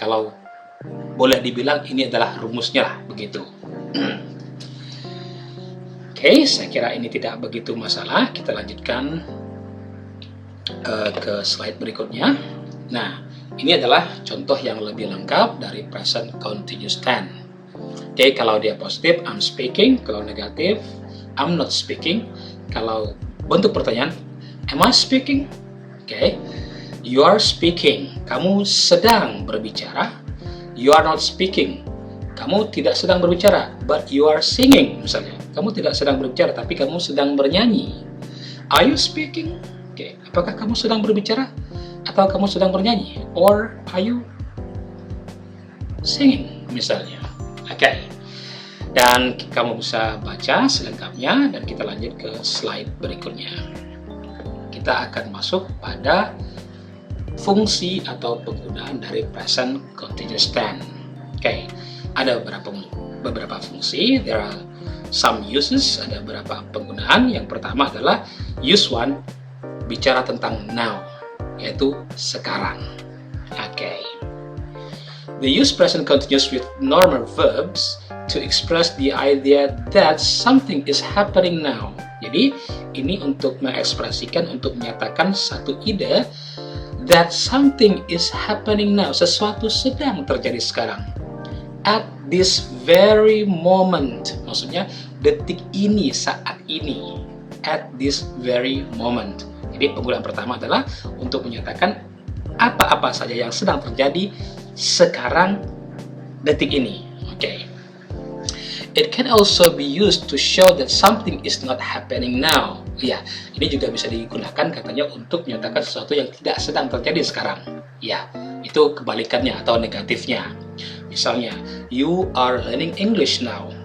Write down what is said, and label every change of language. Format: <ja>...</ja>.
<id>Kalau boleh dibilang ini adalah rumusnya lah, begitu. Oke, saya kira ini tidak begitu masalah. Kita lanjutkan ke slide berikutnya. Nah, ini adalah contoh yang lebih lengkap dari present continuous tense. Oke, kalau dia positif,</id> <en>I'm speaking.</en> <id>Kalau negatif,</id> <en>I'm not speaking.</en> <id>Kalau bentuk pertanyaan,</id> <en>am I speaking? Oke, you are speaking.</en> <id>Kamu sedang berbicara.</id> <en>You are not speaking.</en> <id>Kamu tidak sedang berbicara,</id> <en>but you are singing.</en> <id>Misalnya, kamu tidak sedang berbicara, tapi kamu sedang bernyanyi.</id> <en>Are you speaking?</en> <id>Oke, apakah kamu sedang berbicara atau kamu sedang bernyanyi?</id> <en>Or are you singing? Misalnya. Oke.</en> <id>Dan kamu bisa baca selengkapnya, dan kita lanjut ke slide berikutnya. kita akan masuk pada fungsi atau penggunaan dari present continuous tense. Oke, ada beberapa fungsi.</id> <en>There are some uses,</en> <id>ada beberapa penggunaan. Yang pertama adalah use one, bicara tentang now, yaitu sekarang. Oke.</id> <en>We use present continuous with normal verbs to express the idea that something is happening now.</en> <id>Jadi, ini untuk mengekspresikan, untuk menyatakan satu ide</id> <en>that something is happening now,</en> <id>sesuatu sedang terjadi sekarang.</id> <en>At this very moment,</en> <id>maksudnya detik ini, saat ini.</id> <en>At this very moment.</en> <id>Jadi penggunaan pertama adalah untuk menyatakan apa-apa saja yang sedang terjadi sekarang, detik ini. Oke.</id> <en>It can also be used to show that something is not happening now.</en> <id>Ya, ini juga bisa digunakan katanya untuk menyatakan sesuatu yang tidak sedang terjadi sekarang. Ya, itu kebalikannya atau negatifnya. Misalnya,</id> <en>you are learning English now.</en>